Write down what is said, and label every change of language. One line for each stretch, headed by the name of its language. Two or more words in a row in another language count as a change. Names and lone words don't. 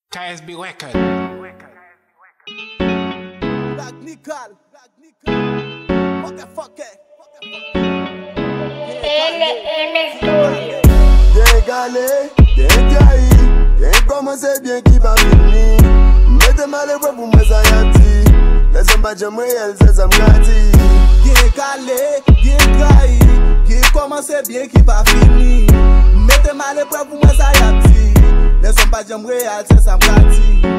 English: K S B Record. Black Nickel. Fuck it, fuck it. L M Studio.
Haitian Creole: Gen gale, gen kayi, gen kòmanse byen ki pa fini. Mete mal epwèv pou mwen sa y ap ti. Lè zòm pa janm reyèl, se sa m ka di. Gen gale, gen kayi, gen kòmanse byen ki pa fini. Mete mal epwèv pou mwen sa y ap ti. Lè zòm pa janm reyèl, se sa m ka di.